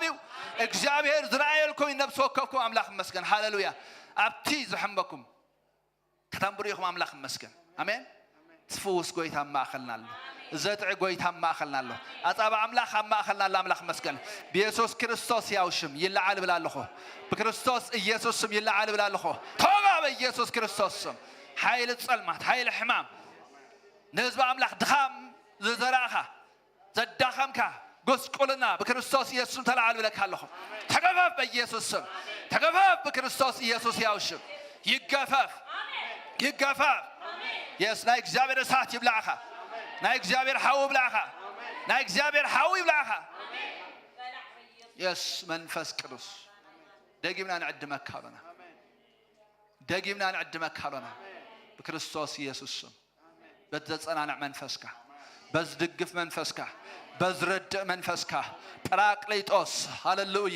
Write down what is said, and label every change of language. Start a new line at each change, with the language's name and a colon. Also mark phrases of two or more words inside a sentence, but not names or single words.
Tigrinya: እዩ እግዚአብሔር ዝረኣየልኩም ነብሲ ወከፍኩም አምላኽ መስገን ሃሌሉያ ኣብቲ ዝሕመኩም ከተንብሩ ኢኹም አምላኽ መስገን አሜን ትፍውስ ጎይታ ማእኸልና ኣሎ ዘጥዕ ጎይታ ማእኸልና ኣሎ ኣጻባ አምላኽ ማእኸልና ኣሎ አምላኽ መስገን በኢየሱስ ክርስቶስ ያው ሽም ይልዓል ብላለኹ በክርስቶስ ኢየሱስ ስም ይልዓል ብላለኹ ተወጋ በኢየሱስ ክርስቶስ ስም ኃይል ጸልማት ኃይል ሕማም ንህዝቢ አምላኽ ድኻም ዝዘራእኻ ዘዳኸምካ ጎስቁልና በክርስቶስ ኢየሱስ ስም ተላዓል ብለካ ኣለኹ ተገፈፍ በኢየሱስ ስም ተገፈፍ በክርስቶስ ኢየሱስ ያው ሽም ይገፈፍ የስ ናይ እግዚአብሔር እሳት ይብላዕኻ ናይ እግዚአብሔር ሓዊ ይብላዕኻ ናይ እግዚአብሔር ሓዊ ይብላዕኻ የስ መንፈስ ቅዱስ ደጊምና ንዕድመካ ኣለና በክርስቶስ ኢየሱስ ስም በተጸናንዕ መንፈስካ በዝድግፍ መንፈስካ በዝረድእ መንፈስካ ጰራቅሊጦስ ሃሌሉያ